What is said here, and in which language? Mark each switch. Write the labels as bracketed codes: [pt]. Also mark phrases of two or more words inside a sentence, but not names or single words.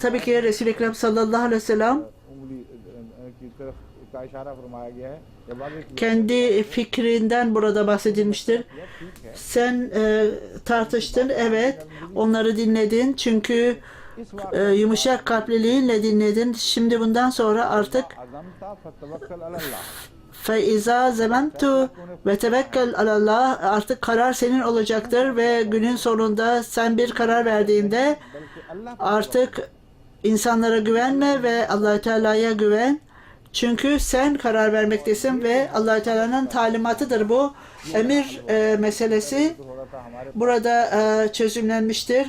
[tr] Tabii ki Resul-i Ekrem [ar] صلى الله عليه وسلم [tr] kendi fikrinden burada bahsedilmiştir. Sen tartıştın, evet, onları dinledin çünkü yumuşak kalpliliğinle dinledin. Şimdi bundan sonra artık [ar] فَاِذَا زَمَمْتُ وَتَوَكَّلْ عَلَى اللّٰهِ [tr] artık karar senin olacaktır ve günün sonunda sen bir karar verdiğinde artık insanlara güvenme ve Allah-u Teala'ya güven. Çünkü sen karar vermektesin ve Allah-u Teala'nın talimatıdır bu. Emir meselesi burada çözümlenmiştir.